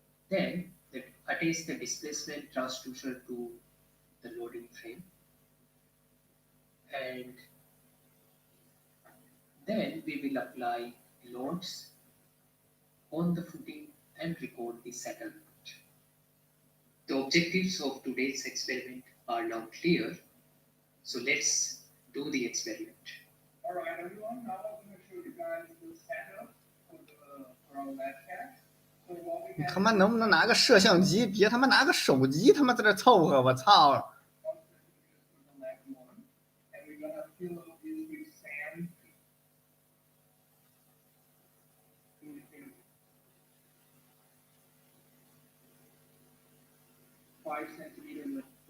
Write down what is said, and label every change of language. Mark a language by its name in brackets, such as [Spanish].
[English] Then attach the displacement transducer to the loading frame, and then we will apply loads on the footing and record the settlement. The objectives of today's experiment are now clear, so let's do the experiment. Alright everyone, now I'm going to show you guys the setup for our webcast. So what we [Chinese] 你 [English] have [Chinese] 他妈能不能拿个摄像机，别他妈拿个手机，他妈在这凑合，我操！ [English] for the left one, and we're gonna fill this with sand. Using 5 centimeters.